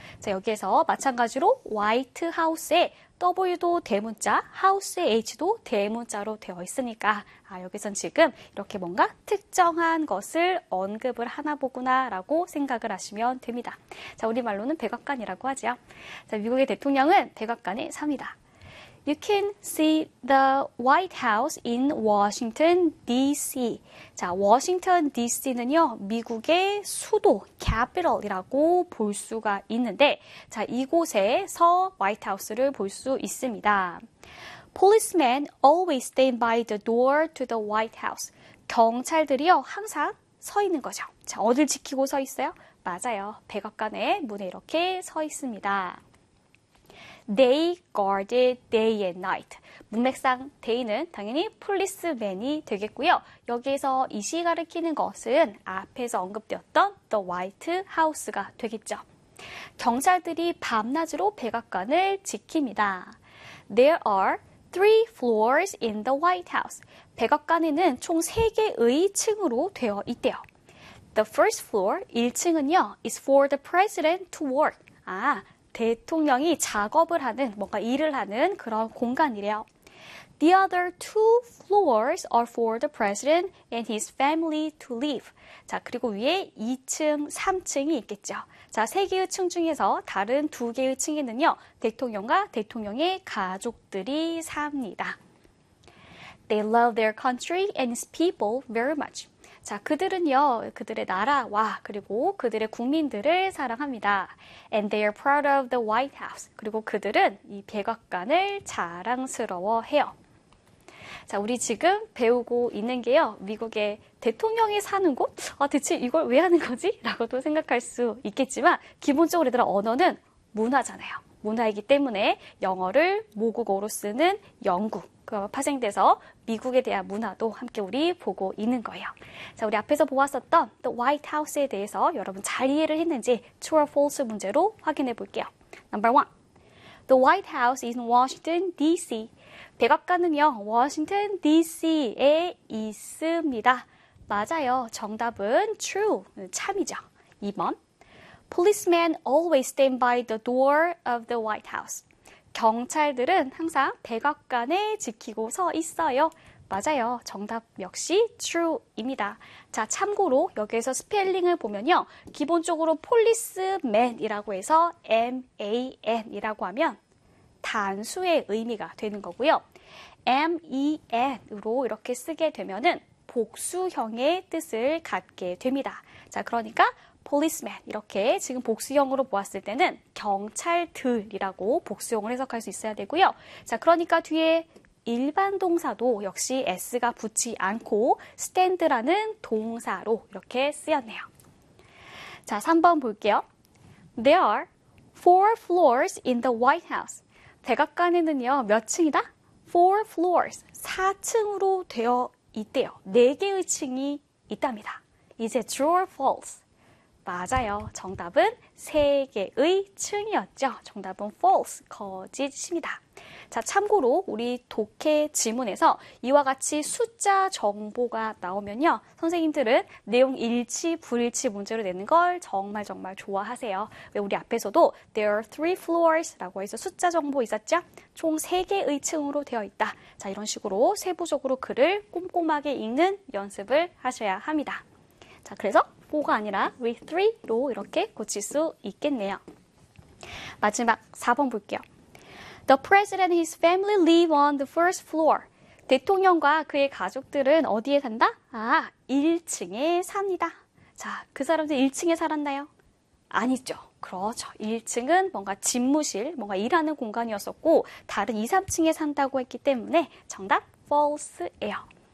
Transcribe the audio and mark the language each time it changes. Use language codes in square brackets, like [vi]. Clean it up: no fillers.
[ko] 자, 여기에서 마찬가지로 White House에 W도 대문자, House에 H도 대문자로 되어 있으니까, 아, 여기선 지금 이렇게 뭔가 특정한 것을 언급을 하나 보구나라고 생각을 하시면 됩니다. 자, 우리말로는 백악관이라고 하죠. 자, 미국의 대통령은 백악관에 삽니다. [en] You can see the White House in Washington, D.C. [ko] 자, Washington, D.C.는요, 미국의 수도, capital이라고 볼 수가 있는데, 자, 이곳에서 White House를 볼수 있습니다. [en] Policemen always stand by the door to the White House. [ko] 경찰들이요, 항상 서 있는 거죠. 자, 어딜 지키고 서 있어요? 맞아요. 백악관의 문에 이렇게 서 있습니다. [en] They guarded day and night. [ko] 문맥상 day는 당연히 policeman이 되겠고요. 여기에서 이시 가리키는 것은 앞에서 언급되었던 The White House가 되겠죠. 경찰들이 밤낮으로 백악관을 지킵니다. [en] There are three floors in the White House. [ko] 백악관에는 총 3개의 층으로 되어 있대요. [en] The first floor, [ko] 1층은요, [en] is for the president to work. [ko] 아, 대통령이 작업을 하는, 뭔가 일을 하는 그런 공간이래요. [en] The other two floors are for the president and his family to live. [ko] 자, 그리고 위에 2층, 3층이 있겠죠. 자, 3개의 층 중에서 다른 2개의 층에는요, 대통령과 대통령의 가족들이 삽니다. [en] They love their country and its people very much. [ko] 자, 그들은요, 그들의 나라와 그리고 그들의 국민들을 사랑합니다. [en] And they are proud of the White House. [ko] 그리고 그들은 이 백악관을 자랑스러워해요. 자, 우리 지금 배우고 있는 게요, 미국의 대통령이 사는 곳? 아, 대체 이걸 왜 하는 거지? 라고도 생각할 수 있겠지만, 기본적으로 얘들아, 언어는 문화잖아요. 문화이기 때문에 영어를 모국어로 쓰는 영국. 그 파생돼서 미국에 대한 문화도 함께 우리 보고 있는 거예요. 자, 우리 앞에서 보았었던 The White House에 대해서 여러분 잘 이해를 했는지 [en] True or False [ko] 문제로 확인해 볼게요. [en] Number one, The White House is in Washington, D.C. [ko] 백악관은요, Washington, D.C.에 있습니다. 맞아요. 정답은 True, 참이죠. [en] 2번, Policemen always stand by the door of the White House. [ko] 경찰들은 항상 백악관에 지키고 서 있어요. 맞아요. 정답 역시 true입니다. 자, 참고로 여기에서 스펠링을 보면요. 기본적으로 policeman이라고 해서 man이라고 하면 단수의 의미가 되는 거고요. men으로 이렇게 쓰게 되면은 복수형의 뜻을 갖게 됩니다. 자, 그러니까 Policeman 이렇게 지금 복수형으로 보았을 때는 경찰들이라고 복수형을 해석할 수 있어야 되고요. 자, 그러니까 뒤에 일반 동사도 역시 S가 붙지 않고 stand라는 동사로 이렇게 쓰였네요. 자, 3번 볼게요. [en] There are four floors in the White House. [ko] 백악관에는요, 몇 층이다? [en] Four floors, [ko] 4층으로 되어 있대요. 4개의 층이 있답니다. 이제 [en] true or false? [ko] 맞아요. 정답은 세 개의 층이었죠. 정답은 false, 거짓입니다. 자, 참고로 우리 독해 지문에서 이와 같이 숫자 정보가 나오면요. 선생님들은 내용 일치, 불일치 문제로 내는 걸 정말 정말 좋아하세요. 왜 우리 앞에서도 [en] there are three floors [ko] 라고 해서 숫자 정보 있었죠? 총세 개의 층으로 되어 있다. 자, 이런 식으로 세부적으로 글을 꼼꼼하게 읽는 연습을 하셔야 합니다. 자, 그래서 4가 아니라 with 3로 이렇게 고칠 수 있겠네요. 마지막 4번 볼게요. [en] The president and his family live on the first floor. [ko] 대통령과 그의 가족들은 어디에 산다? 아, 1층에 삽니다. 자, 그 사람들 1층에 살았나요? 아니죠. 그렇죠. 1층은 뭔가 집무실, 뭔가 일하는 공간이었었고, 다른 2, 3층에 산다고 했기 때문에 정답 false예요.